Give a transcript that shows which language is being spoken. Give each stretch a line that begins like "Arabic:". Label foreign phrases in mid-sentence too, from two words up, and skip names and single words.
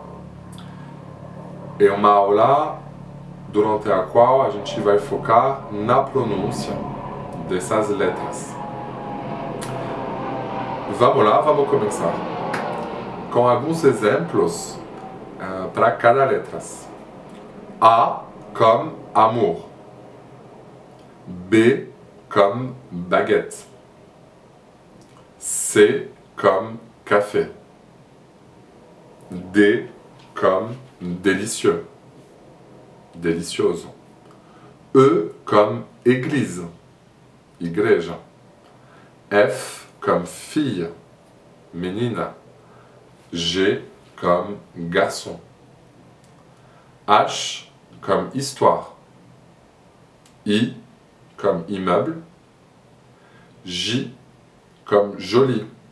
Portuguese: É uma aula durante a qual a gente vai focar na pronúncia dessas letras. Vamos lá, vamos começar com alguns exemplos para cada letra.
French: A comme amour, B comme baguette, C comme café, D comme délicieux, delicioso, E comme église, igreja, F comme fille, menina, G comme garçon, H comme histoire, I comme immeuble, J comme joli,